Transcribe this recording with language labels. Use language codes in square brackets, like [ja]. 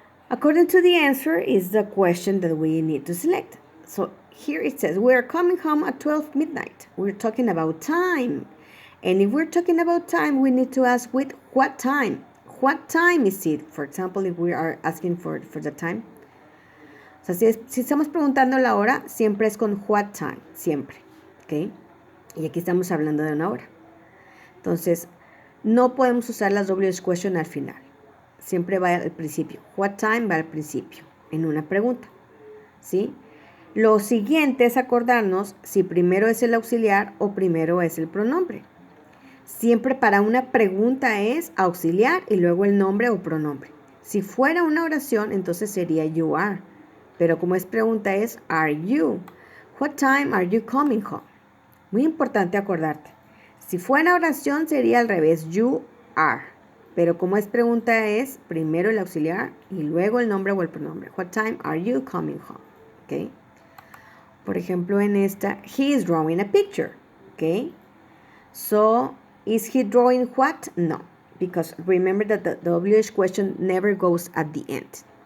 [en] According to the answer is the question that we need to select. So here it says, we're coming home at 12 midnight. We're talking about time. And if we're talking about time, we need to ask with what time. What time is it? For example, if we are asking for the time. [es] O sea, si estamos preguntando la hora, siempre es con what time, siempre, ¿ok? Y aquí estamos hablando de una hora. Entonces, no podemos usar las WH question al final. Siempre va al principio. What time va al principio, en una pregunta, ¿sí? Lo siguiente es acordarnos si primero es el auxiliar o primero es el pronombre. Siempre para una pregunta es auxiliar y luego el nombre o pronombre. Si fuera una oración, entonces sería you are. Pero como es pregunta es are you. [en] What time are you coming home? [es] Muy importante acordarte. Si fuera oración sería al revés, you are. Pero como es pregunta es primero el auxiliar y luego el nombre o el pronombre. [en] What time are you coming home? [es] ¿Okay? Por ejemplo, en esta, [en] he is drawing a picture. [es] ¿Okay? [en] So, is he drawing what? No. Because remember that the WH question never goes at the end.